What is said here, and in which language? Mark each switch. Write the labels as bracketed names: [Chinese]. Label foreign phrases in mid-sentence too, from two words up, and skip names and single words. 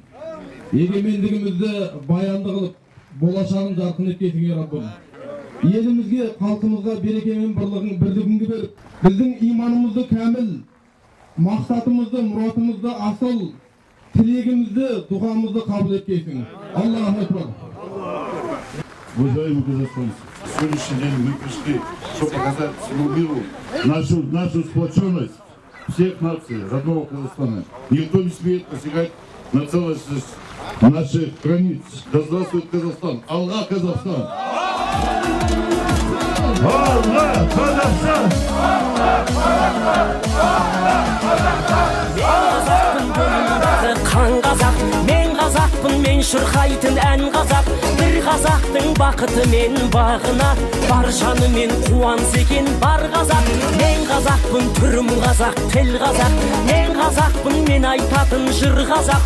[Kazakh] Егемендігімізді баянды қылып, болашағын жарқын еткейсің, я Раббым. Елімізге, халқымызға береке мен бірлігіңді беріп, біздің иманымызды кәміл, мақсатымызды, мұратымызды асыл, тілегімізді, дұғамызды қабыл еткейсің. [Arabic] الله أكبر. [Russian] Уважаемые казахстанцы, сегодняшний день мы пришли, чтобы показать всему миру нашу сплоченность всех наций родного Казахстана. Никто не смеет посягать на целостность наших границ. Да здравствует Казахстан! [Kazakh] Аллах, Казахстан! Аллах, Казахстан! Қан қазақ, мен қазақпын, мен шырқайтын ән қазақ. Бір қазақтың бақыты мен бағына, бар жанымен қуаныс екен бар қазақ. Мен қазақпын, түрім қазақ, тіл қазақ, мен қазақпын, мен айтатын жыр қазақ.